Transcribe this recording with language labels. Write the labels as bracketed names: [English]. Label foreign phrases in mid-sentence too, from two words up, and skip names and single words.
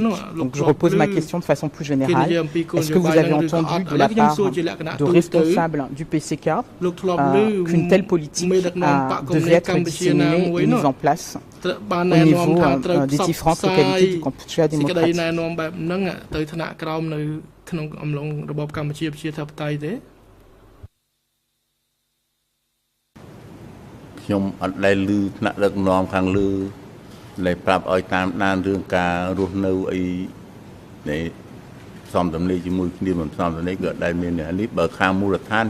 [French] Donc je repose ma question de façon plus générale. Est-ce que vous avez entendu de la part de responsables du PCK qu'une telle politique devait être disséminée et mise en place au niveau des différentes localités du Kampuchea démocratique? [Khmer] ក្នុងអំឡុងរបបកម្ពុជាប្រជាធិបតេយ្យទេ ខ្ញុំអត់ដែលឮថ្នាក់ដឹកនាំខាងលើដែលប្រាប់ឲ្យតាមដានរឿងការរស់នៅអីនៃសំដំណេកជាមួយគ្នាមិនសំដំណេកក៏ដែលមាននេះបើខាងមូលដ្ឋាន